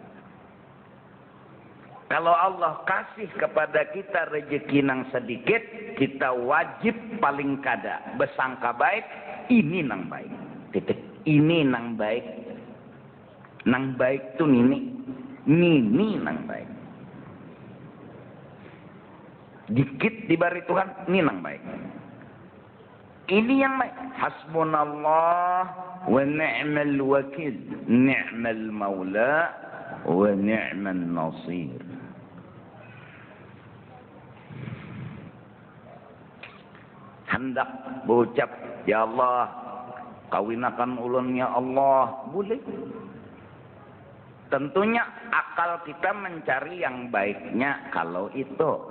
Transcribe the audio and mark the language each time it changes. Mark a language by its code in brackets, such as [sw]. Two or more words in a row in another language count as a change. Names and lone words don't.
[bjn] Kalau Allah kasih kepada kita rezeki nang sedikit, kita wajib paling kada bersangka baik, ini nang baik. Titik. Ini nang baik. Nang baik tuh nini. Nini nang baik. Dikit diberi Tuhan, ini nang baik. Ini yang baik. [ar] Hasbunallah wa ni'mal wakil. Ni'mal maula wa ni'mal nasir. [bjn] Hendak berucap, [ar] ya Allah, [bjn] kawinakan ulun [ar] ya Allah. [bjn] Boleh. Tentunya akal kita mencari yang baiknya kalau itu.